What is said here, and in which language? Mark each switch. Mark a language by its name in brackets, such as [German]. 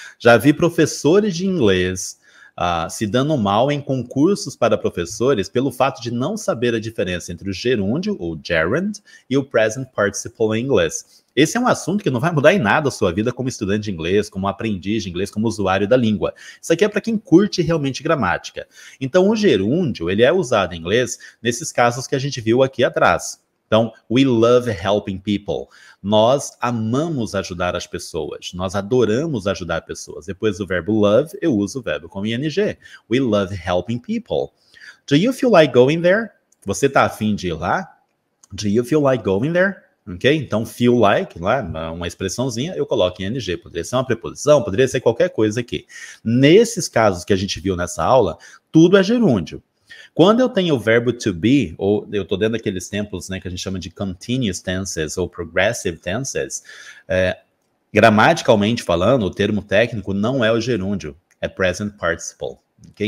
[Portuguese] Já vi professores de inglês se dando mal em concursos para professores pelo fato de não saber a diferença entre o gerúndio, ou gerund, e o present participle em inglês. Esse é um assunto que não vai mudar em nada a sua vida como estudante de inglês, como aprendiz de inglês, como usuário da língua. Isso aqui é para quem curte realmente gramática. Então, o gerúndio, ele é usado em inglês nesses casos que a gente viu aqui atrás. [English] Então, we love helping people. [Portuguese] Nós amamos ajudar as pessoas. Nós adoramos ajudar pessoas. Depois do verbo love, eu uso o verbo com ing. [English] We love helping people. Do you feel like going there? [Portuguese] Você tá afim de ir lá? [English] Do you feel like going there? Ok? [Portuguese] Então, feel like, lá, uma expressãozinha, eu coloco em ing. Poderia ser uma preposição, poderia ser qualquer coisa aqui. Nesses casos que a gente viu nessa aula, tudo é gerúndio. Quando eu tenho o verbo to be, ou eu estou dentro daqueles tempos, né, que a gente chama de continuous tenses ou progressive tenses, gramaticalmente falando, o termo técnico não é o gerúndio, é present participle. Okay?